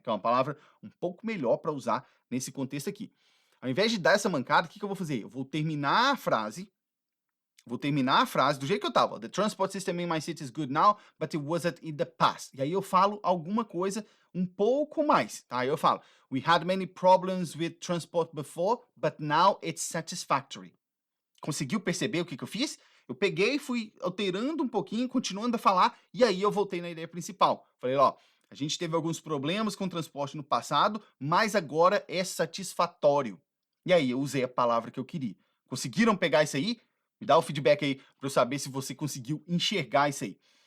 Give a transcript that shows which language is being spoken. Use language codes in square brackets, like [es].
[pt] Que é uma palavra um pouco melhor para usar nesse contexto aqui. Ao invés de dar essa mancada, o que eu vou fazer? Eu vou terminar a frase do jeito que eu tava. [en] "The transport system in my city is good now, but it wasn't in the past". [pt] E aí eu falo alguma coisa um pouco mais, tá? Eu falo: [en] "We had many problems with transport before, but now it's satisfactory". [pt] Conseguiu perceber o que eu fiz? Eu peguei, fui alterando um pouquinho, continuando a falar, e aí eu voltei na ideia principal. Falei, ó, a gente teve alguns problemas com o transporte no passado, mas agora é satisfatório. E aí eu usei a palavra que eu queria. Conseguiram pegar isso aí? Me dá o feedback aí para eu saber se você conseguiu enxergar isso aí.